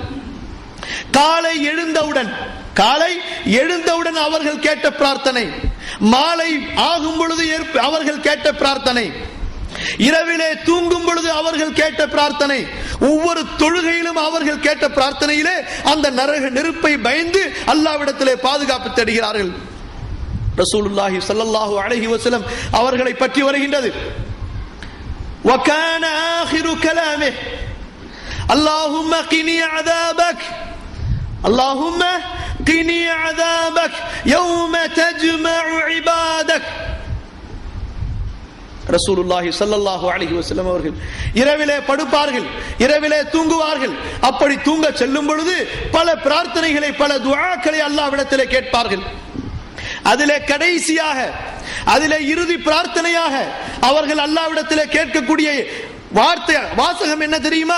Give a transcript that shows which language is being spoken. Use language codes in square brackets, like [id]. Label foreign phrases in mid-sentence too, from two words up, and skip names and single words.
[ta] காலை எழுந்தவுடன் அவர்கள் கேட்ட பிரார்த்தனை, மாலை ஆகும் பொழுது அவர்கள் கேட்ட பிரார்த்தனை, இரவிலே தூங்கும் பொழுது அவர்கள் கேட்ட பிரார்த்தனை, ஒவ்வொரு தொழுகையிலும் அவர்கள் கேட்ட பிரார்த்தனையிலே அந்த நரக நெருப்பை பயந்து அல்லாஹ்விடத்திலே பாதுகாப்பு தேடுகிறார்கள். [ar] رسول الله صلى الله عليه وسلم [ta] அவர்களை பற்றி வருகின்றது, [ar] وكان آخر كلامه اللهم قني عذابك اللهم قني عذابك يوم تجمع عبادك. رسول الله صلى الله عليه وسلم [ta] அவர்கள் இரவிலே படுப்பார்கள், இரவிலே தூங்குவார்கள். அப்படி தூங்க செல்லும் பொழுது பல பிரார்த்தனைகளை, பல துஆக்களை அல்லாஹ்விடத்திலே கேட்பார்கள். அதிலே கடைசியாக, அதிலே இறுதி பிரார்த்தனையாக அவர்கள் அல்லாஹ்விடத்திலே கேட்கக்கூடிய வார்த்தை வாசகம் என்ன தெரியுமா?